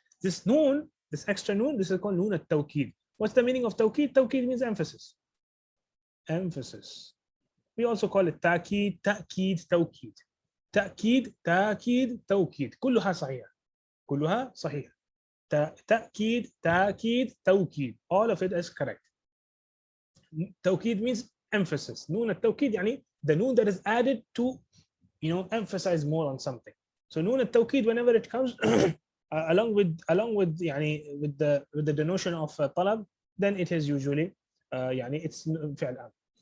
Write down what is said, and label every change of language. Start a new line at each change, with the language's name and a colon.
English: This noon, this extra noon, this is called noon at-tawkid. What's the meaning of tawkid? Tawkid means emphasis. Emphasis. We also call it ta'kid, tawkid.
Arabic: تأكيد توكيد كلها صحيحة تأكيد توكيد,
English: all of it is correct. توكيد means emphasis.
Arabic: نون التوكيد يعني
English: the noon that is added to emphasize more on something. So نون التوكيد, whenever it comes along with the denotion of طلب, then it is usually it's فعل أمر.